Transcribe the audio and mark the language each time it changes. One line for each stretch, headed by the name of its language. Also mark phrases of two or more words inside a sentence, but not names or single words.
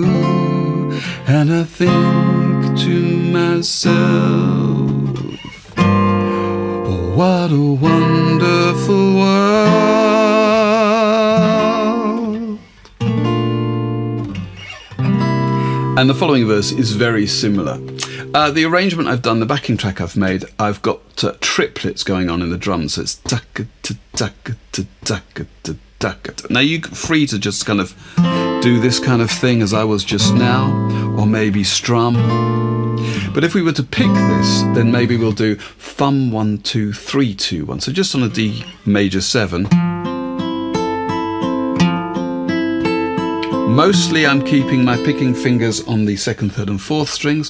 English: And I think to myself, oh, what a wonderful world. And the following verse is very similar. The arrangement I've done, the backing track I've made, I've got triplets going on in the drums. So it's taka-ta-taka-ta-taka-ta-taka-ta. Now you're free to just kind of do this kind of thing as I was just now, or maybe strum. But if we were to pick this, then maybe we'll do thumb 1, 2, 3, 2, 1. So just on a D major 7. Mostly I'm keeping my picking fingers on the 2nd, 3rd and 4th strings.